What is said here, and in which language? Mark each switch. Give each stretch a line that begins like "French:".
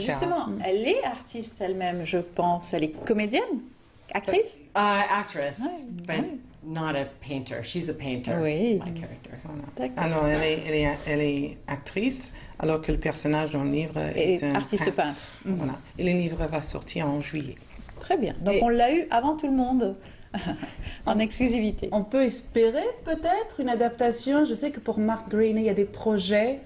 French: Justement, elle est artiste elle-même, je pense. Elle est comédienne, actrice.
English: Actress, but not a painter. She's a painter,
French: Oui.
English: my character.
French: Alors, elle est actrice, alors que le personnage dans le livre est un artiste peintre. Voilà. Et le livre va sortir en juillet. Très bien. Donc on l'a eu avant tout le monde, en exclusivité. On peut espérer peut-être une adaptation. Je sais que pour Mark Greaney, il y a des projets.